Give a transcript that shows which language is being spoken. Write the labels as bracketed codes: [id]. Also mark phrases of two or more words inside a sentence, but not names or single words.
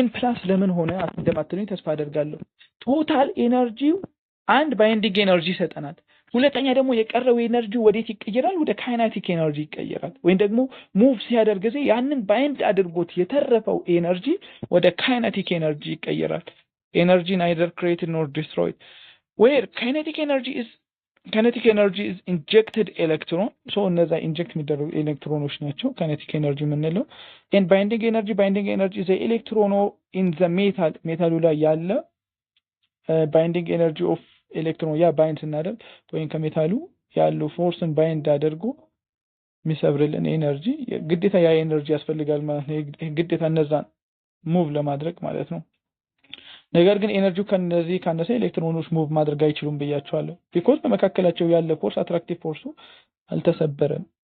[am] ፕላስ ለምን ሆነ እንደማትሉኝ ተስፋ አደርጋለሁ [en] total energy [am] አንድ [en] binding energy [am] ይሰጠናል ሁለተኛ ደግሞ የቀረው ኤነርጂ ወዴት ይቀየራል ወደ ካይኔቲክ ኤነርጂ ይቀየራል ወይም ደግሞ ሙቭ ሲያደርግ ጊዜ ያንን ባይንድ አድርጎት የተረፈው ኤነርጂ ወደ [en] kinetic energy [am] ይቀየራል ኤነርጂ [en] neither created nor destroyed where kinetic energy is injected electron so [am] እነዛ ኢንጀክት የሚደረጉ ኤሌክትሮኖች ናቸው [en] kinetic energy [am] የምንለው [en] and binding energy is the electron in the metal [am] ላይ ያለ [en] binding energy of electron [am] ያ ባይንድ ስናደርግ ወይም ከሜታሉ ያለው ፎርስን ባይንድ አድርጎ የሚሰብርልን ኤነርጂ ግዴታ ያ ኤነርጂ ያስፈልጋል ማለት ነው ግዴታ እነዛ ሙቭ ለማድረግ ማለት ነው። ነገር ግን ኤነርጂው ከነዚህ ካነሰ ኤሌክትሮኖች ሙቭ ማድረግ አይችሉም ብያቸዋለሁ። ቢኮዝ በመካከላቸው ያለ ፎርስ [en] attractive force [am] አልተሰበረም።